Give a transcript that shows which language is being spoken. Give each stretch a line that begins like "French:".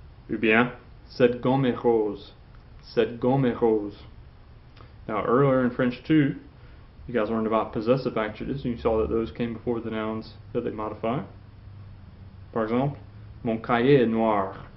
French: Eh bien, cette gomme est rose. Cette gomme est rose.
English: Now, earlier in French 2, you guys learned about possessive adjectives, and you saw that those came before the nouns that they modify.
French: Par exemple, mon cahier est noir.